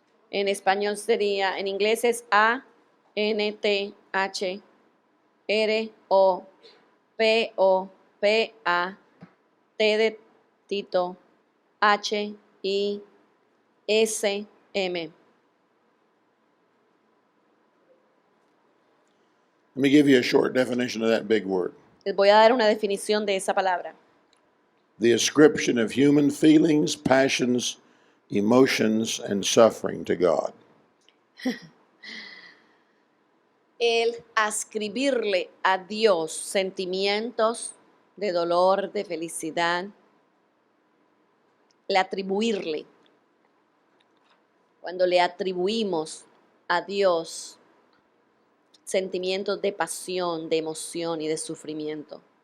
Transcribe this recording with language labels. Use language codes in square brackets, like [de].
[es] En español sería, en inglés es A-N-T-H-R-O-P-O-P-A-T de Tito, H-I-S-M. [en] Let me give you a short definition of that big word. [es] Les voy a dar una definición de esa palabra. [en] The ascription of human feelings, passions, emotions, and suffering to God. [es] El ascribirle a Dios sentimientos de dolor, de felicidad, el atribuirle. Cuando le atribuimos a Dios sentimientos de pasión, de emoción y de sufrimiento.